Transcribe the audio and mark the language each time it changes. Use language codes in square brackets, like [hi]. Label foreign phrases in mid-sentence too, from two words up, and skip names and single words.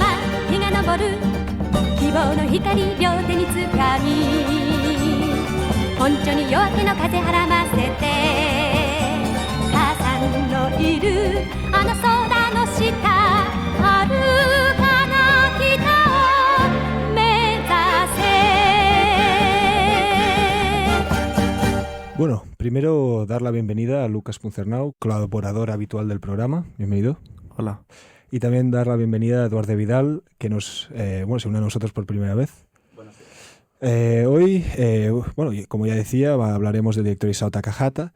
[ja] 光両手につかみ本所に夜明けの風はらませて母さんのいるあの空の下遥かな北を目指せ。 [es] Bueno, primero dar la bienvenida a Lucas Puncernau, colaborador habitual del programa. Bienvenido. Hola. Y también dar la bienvenida a Eduardo Vidal, que se une a nosotros por primera vez. Hoy, como ya decía, hablaremos del director Isao Takahata.